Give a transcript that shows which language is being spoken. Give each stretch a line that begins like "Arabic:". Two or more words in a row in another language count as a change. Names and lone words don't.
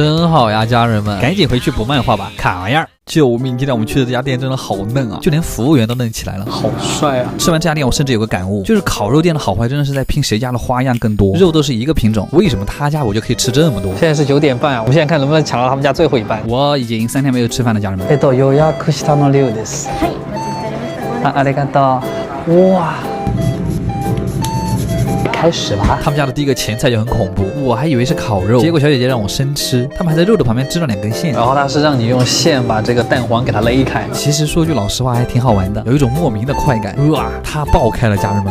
Chinese: 真好呀，家人们，赶紧回去补漫画吧，卡玩意儿！救命！今天我们去的这家店真的好嫩啊，就连服务员都嫩起来了，好帅啊！吃完这家店，我甚至有个感悟，就是烤肉店的好坏真的是在拼谁家的花样更多，肉都是一个品种，为什么他家我就可以吃这么多？现在是9点半啊，我们现在看能不能抢到他们家最后一班。我已经3天没有吃饭了，家人们。
Japanese: 予約したの量です。はい、お待ちしておりました。ありがとう。
Chinese: 哇！开始了，他们家的第一个前菜就很恐怖，我还以为是烤肉，结果小姐姐让我生吃，他们还在肉的旁边织了2根线，然后他是让你用线把这个蛋黄给它勒开。其实说句老实话还挺好玩的，有一种莫名的快感。哇，它爆开了，家人们！